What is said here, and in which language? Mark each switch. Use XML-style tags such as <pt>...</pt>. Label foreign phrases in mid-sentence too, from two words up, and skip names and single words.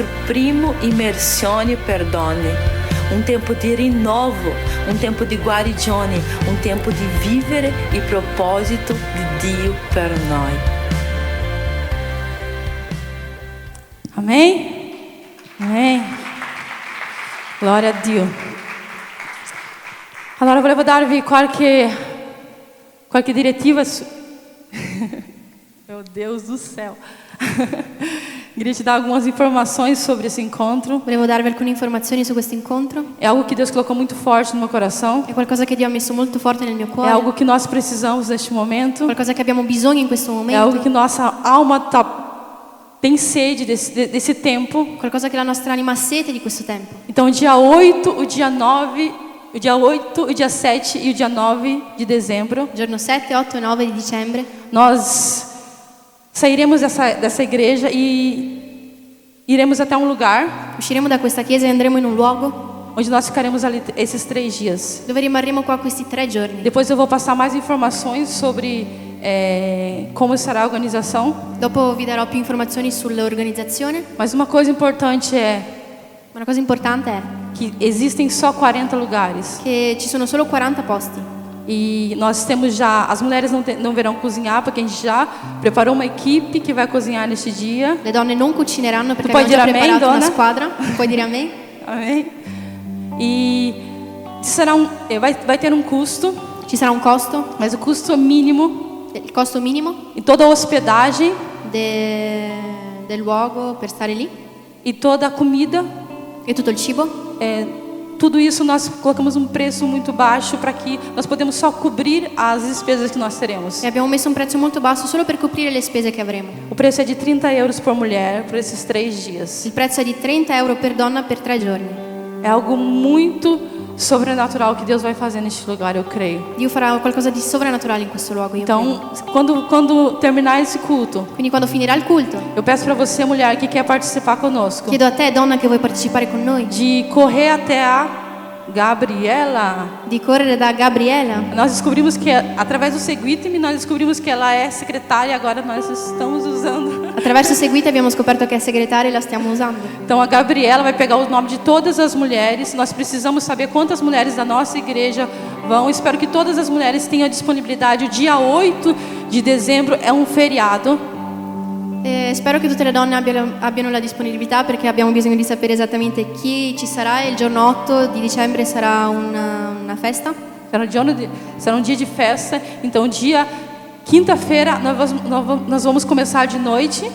<it>primo immersione per donne, un tempo di rinnovo, un tempo di guarigione, un tempo di vivere il proposito di Dio per noi.</it> <pt>Amém? Amém. Glória a Dio.</pt> <it>Allora volevo darvi qualche direttiva</it> <pt>Meu Deus do céu. Queria te dar algumas informações sobre esse encontro.</pt> <it>Volevo darvi alcune informazioni su questo incontro.</it> <pt>É algo que Deus colocou muito forte no meu coração.</pt> <it>È qualcosa che Dio ha messo molto forte nel mio</it> <pt>É</pt> <it>cuore.</it> <pt>algo que nós precisamos neste momento.</pt> <it>Qualcosa che abbiamo bisogno in questo</it> <pt>É algo que</pt> <it>momento.</it> <pt>nossa alma tem sede desse tempo.</pt> <it>Qualcosa che la nostra anima ha sete di questo tempo.</it> <pt>Então, o dia 8, o dia 9, o dia 8, o dia 7 e o dia 9 de dezembro,</pt> <it>Giorno 7, 8 e 9 di dicembre</it> <pt>nós sairemos dessa igreja e iremos até um lugar</pt> <it>usciremo da questa chiesa e andremo in un luogo</it> <pt>onde nós ficaremos ali esses 3 dias.</pt> <it>dove rimarremo qua questi 3 giorni.</it> <pt>Depois eu vou passar mais informações sobre como será a organização.</pt> <it>Dopo vi darò più informazioni sull'organizzazione.</it> <pt>Mas uma coisa importante é</pt> <it>Una cosa importante è</it> <pt>que existem só 40 lugares.</pt> <it>che ci sono solo 40 posti.</it> <pt>E nós temos já, as mulheres não verão cozinhar, porque a gente já preparou uma equipe que vai cozinhar neste dia.</pt> <it>Le donne non cucineranno perché Tu puoi abbiamo già dire amen, preparato una donna? squadra. Puoi dire a me?</it> <pt>Amém? E será vai ter um custo,</pt> <it>Ci sarà un costo,</it> <pt>mas o custo mínimo</pt> <it>il costo minimo</it> <pt>e toda a hospedagem</pt> <it>del luogo per stare lì</it> <pt>e toda a comida</pt> <it>E tutto il cibo?</it> <pt>Tudo isso nós colocamos um preço muito baixo para que nós podemos só cobrir as despesas que nós teremos.</pt> <it>E abbiamo messo un prezzo molto basso solo per coprire le spese che avremo.</it> <pt>O preço é de 30 euros por mulher por esses 3 dias.</pt> <it>Il prezzo è di 30 euro per donna per 3 giorni.</it> <pt>É algo muito sobrenatural que Deus vai fazer neste lugar, eu creio.</pt> <it>Dio farà qualcosa di sovrannaturale in questo luogo, io credo.</it> <pt>Então, quando terminar esse culto,</pt> <it>Quindi quando finirà il culto,</it> <pt>eu peço para você, mulher, que quer participar conosco,</pt> <it>chiedo a te, donna, che vuoi partecipare con noi,</it> <pt>de correr até a Gabriela.</pt> <it>di correre da Gabriela.</it> <pt>Nós descobrimos que através do Seguitimi nós descobrimos que ela é secretária e agora nós estamos usando.</pt> <it>Attraverso Seguite abbiamo scoperto che è segretaria e la stiamo usando.</it> <pt>Então a Gabriela vai pegar o nome de todas as mulheres. Nós precisamos saber quantas mulheres da nossa igreja vão. Espero que todas as mulheres tenham disponibilidade. O dia 8 de dezembro é um feriado.</pt> <it>Spero che tutte le donne abbiano la disponibilità, perché abbiamo bisogno di sapere esattamente chi ci sarà. E il giorno 8 di dicembre sarà una festa.</it> <pt>Será um dia de festa. Então dia quinta-feira nós vamos começar de noite.</pt>